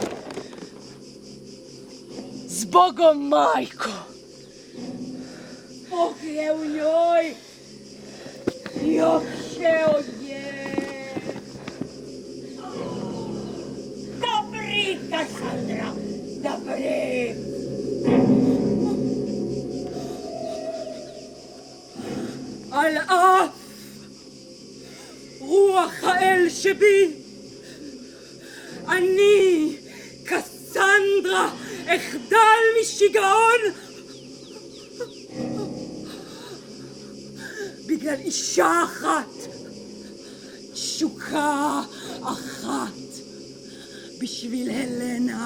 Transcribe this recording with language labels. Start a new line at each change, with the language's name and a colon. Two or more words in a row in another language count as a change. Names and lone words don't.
Croatian: Zbogom, majko! Bog je u njoj, još je.
Hebrew: דברי, קסנדרה, דברי. על אף רוח האל שבי, אני, קסנדרה, אחדל משיגעון בגלל אישה אחת, תשוקה אחת, בשביל הלנה.